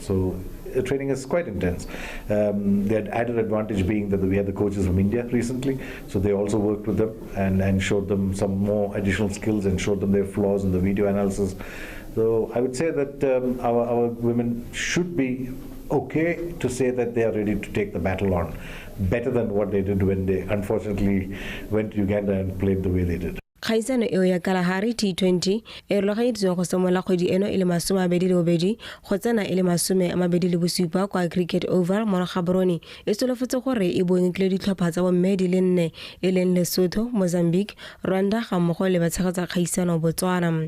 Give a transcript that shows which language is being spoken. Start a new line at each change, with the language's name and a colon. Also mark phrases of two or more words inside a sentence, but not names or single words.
English: So training is quite intense. The added advantage being that we had the coaches from India recently, so they also worked with them and showed them some more additional skills and showed them their flaws in the video analysis. So I would say that our women should be okay to say that they are ready to take the battle on, better than what they did when they unfortunately went to Uganda and played the way they did.
Tswana: Khaisano eo ya Kalahari T20 e rulaganyeditswe go semola kgwedi eno ile 22 go tsena ile 27 kwa Cricket Oval mo Gaborone e solofetse gore e bongekile ditlhopha tsa bomme di le 4 e leng Lesotho, Mozambique, Rwanda ga mmogo le batshegetsa kgaisano Botswana.